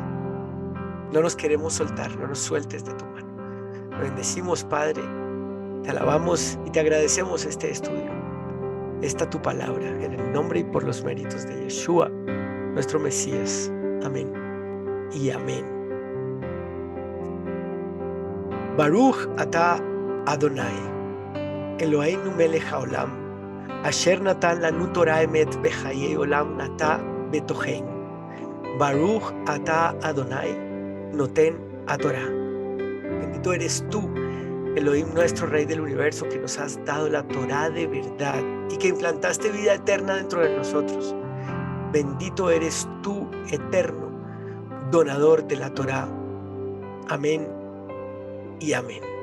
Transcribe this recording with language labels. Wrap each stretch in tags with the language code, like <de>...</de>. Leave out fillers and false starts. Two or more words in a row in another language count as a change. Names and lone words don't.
<es>No nos queremos soltar, no nos sueltes de tu mano. Te bendecimos, Padre, te alabamos y te agradecemos este estudio, esta tu palabra, en el nombre y por los méritos de Yeshua, nuestro Mesías. Amén y amén.</es> <he>ברוך אתה ה' אלוהינו מלך העולם אשר נתן לנו תורת אמת וחיי עולם נטע בתוכנו. ברוך אתה ה' נותן התורה.</he> <es>Bendito eres tú, Elohim, nuestro Rey del universo, que nos has dado la Torah de verdad y que implantaste vida eterna dentro de nosotros. Bendito eres tú, eterno, donador de la Torah. Amén y amén.</es>